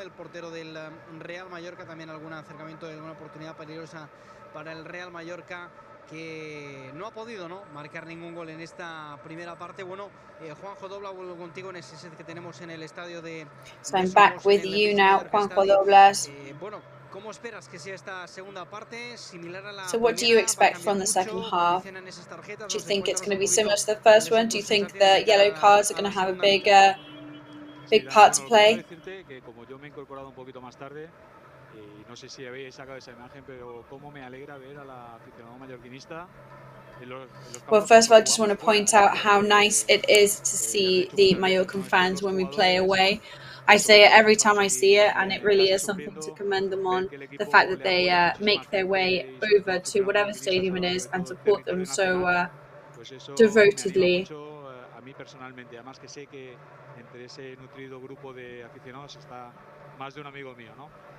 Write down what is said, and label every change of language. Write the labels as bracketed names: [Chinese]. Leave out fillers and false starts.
[Spanish] El portero del Real Mallorca, también algún acercamiento de alguna oportunidad peligrosa para el Real Mallorca, que no ha podido, ¿no?, marcar ningún gol en esta primera parte. Bueno, Juanjo Dobla, vuelvo contigo en ese set que tenemos en el estadio de [English] So I'm back with you now, Juanjo Doblas. [Spanish] Bueno, ¿cómo esperas que sea esta segunda parte? Similar a la [English] So what do you expect from the second half? Do you think it's going to be similar to the first one? Do you think the yellow cards are going to have a big part to play? [Spanish] Como yo me he incorporado un poquito más tarde, y no sé si habéis sacado esa imagen, pero cómo me alegra ver a la aficionado mallorquinista. [English] Well, first of all, I just want to point out how nice it is to see the Mallorcan fans when we play away. I say it every time I see it, and it really is something to commend them on, the fact that they make their way over to whatever stadium it is and support them so devotedly. [Spanish] A mí personalmente, además que sé que entre ese nutrido grupo de aficionados está más de un amigo mío, ¿no?